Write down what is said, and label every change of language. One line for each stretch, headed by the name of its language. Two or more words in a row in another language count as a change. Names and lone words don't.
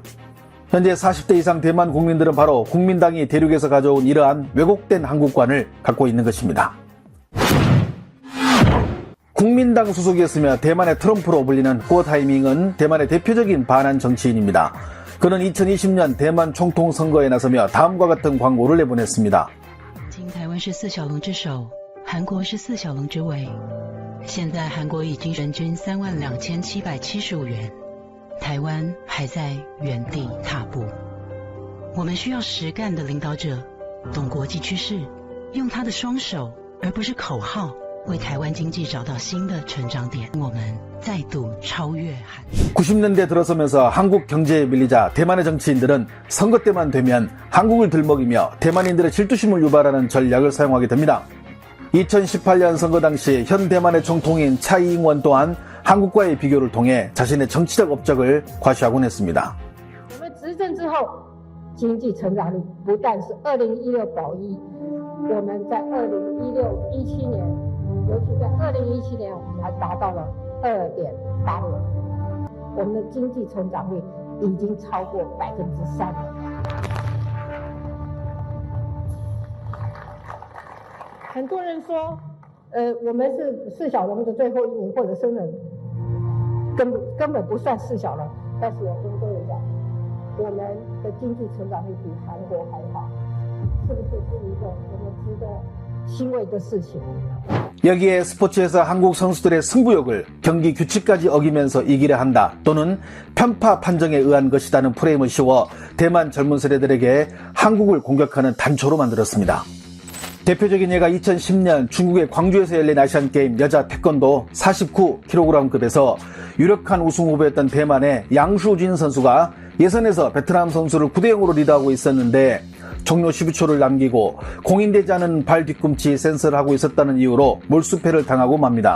Korean: 현재 40대 이상 대만 국민들은 바로 국민당이 대륙에서 가져온 이러한 왜곡된 한국관을 갖고 있는 것입니다. 국민당 소속이었으며 대만의 트럼프로 불리는 고 타이밍은 대만의 대표적인 반한 정치인입니다. 그는 2020년 대만 총통 선거에 나서며 다음과 같은 광고를 내보냈습니다.
Chinese: 台湾是四小龙之首，韩国是四小龙之尾。现在韩国已经人均32775元，台湾还在原地踏步。我们需要实干的领导者，懂国际趋势，用他的双手，而不是口号，为台湾经济找到新的成长点。我们再度超越韩。
Korean: 90년대 들어서면서 한국 경제에 밀리자 대만의 정치인들은 선거 때만 되면 한국을 들먹이며 대만인들의 질투심을 유발하는 전략을 사용하게 됩니다. 2018년 선거 당시 현 대만의 총통인 차이잉원 또한 한국과의 비교를 통해 자신의 정치적 업적을 과시하곤 했습니다.
Chinese: 我们执政之后，经济成长率不但是2016保一，我们在2016、17年，尤其在2017年，我们还达到了2.86，我们的经济成长率已经超过3%了。很多人说，我们是四小龙的最后一名，或者生人根本不算四小龙。但是我跟各位讲，我们的经济成长率比韩国还好，是不是一个我们值得欣慰的事情？
Korean: 여기에 스포츠에서 한국 선수들의 승부욕을 경기 규칙까지 어기면서 이기려 한다, 또는 편파 판정에 의한 것이라는 프레임을 씌워 대만 젊은 세대들에게 한국을 공격하는 단초로 만들었습니다. 대표적인 예가 2010년 중국의 광주에서 열린 아시안게임 여자 태권도 49kg급에서 유력한 우승 후보였던 대만의 양슈진 선수가 예선에서 베트남 선수를 9대0으로 리드하고 있었는데, 종료 12초를 남기고 공인되지 않은 발 뒤꿈치 센서를 하고 있었다는 이유로 몰수패를 당하고 맙니다.